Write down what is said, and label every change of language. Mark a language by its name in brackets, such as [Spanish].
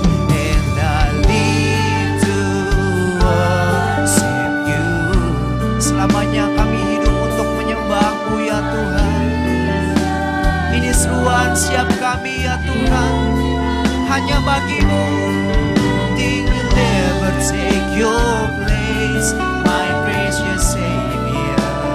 [English] And I live to worship you. [Indonesian] Selamanya kami hidup untuk menyembah-Mu ya Tuhan. Ini seruan siap kami ya Tuhan. Hanya bagimu. [English] Nothing will ever take your place, my precious Savior.